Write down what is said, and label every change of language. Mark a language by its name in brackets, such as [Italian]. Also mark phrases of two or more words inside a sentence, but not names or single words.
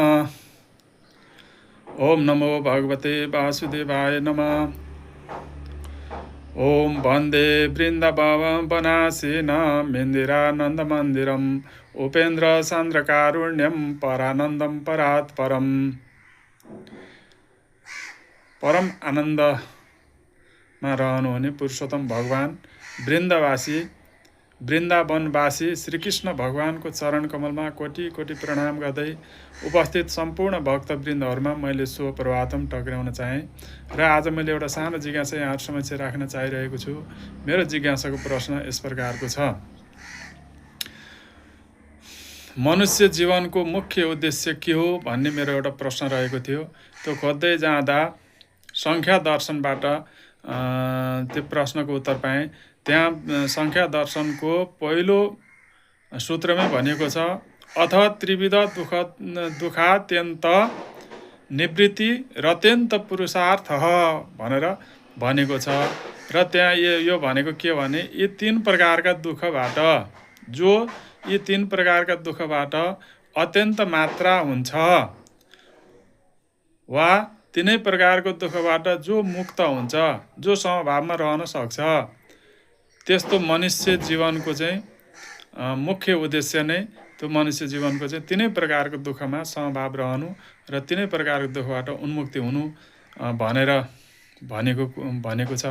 [Sanskrit] ओम नमो भगवते वासुदेवाय नमः। ओम वंदे वृंदावन वनासीन मिंदिरानंद मंदिरम उपेन्द्र सांद्र कारुण्यम परानंदम परात् परम। [Nepali] परम आनन्दमा रहनुहुने पुरुषोत्तम भगवान वृन्दावनवासी श्रीकृष्ण भगवानको चरण कमलमा कोटि कोटि प्रणाम गर्दै उपस्थित सम्पूर्ण भक्तवृन्दहरूमा मैले सुप्रभातम टक्राउन चाहेँ र आज मैले एउटा सानो जिज्ञासा यहाँहरू समक्ष राख्न चाहिरहेको छु। मेरो जिज्ञासाको प्रश्न यस प्रकारको छ। मनुष्य जीवनको मुख्य उद्देश्य के हो भन्ने मेरो एउटा प्रश्न रहेको थियो। त्यो खोज्दै जाँदा सङ्ख्या दर्शनबाट त्यो प्रश्नको उत्तर पाएँ। त्यहाँ सङ्ख्या दर्शनको पहिलो सूत्रमै भनेको छ, [Sanskrit] अथ त्रिविध दुखात्यन्त निवृत्ति रत्यन्त पुरुषार्थ [Nepali] भनेर भनेको छ। र त्यहाँ यो भनेको के भने यी तीन प्रकारका दुःखबाट अत्यन्त मात्रा हुन्छ वा तीनै प्रकारको दुःखबाट जो मुक्त हुन्छ, जो समभावमा रहन सक्छ, त्यस्तो मनुष्य जीवनको चाहिँ मुख्य उद्देश्य नै त्यो मनुष्य जीवनको चाहिँ तीनै प्रकारको दुःखमा समभाव रहनु र तीनै प्रकारको दुःखबाट उन्मुक्ति हुनु भनेर भनेको छ।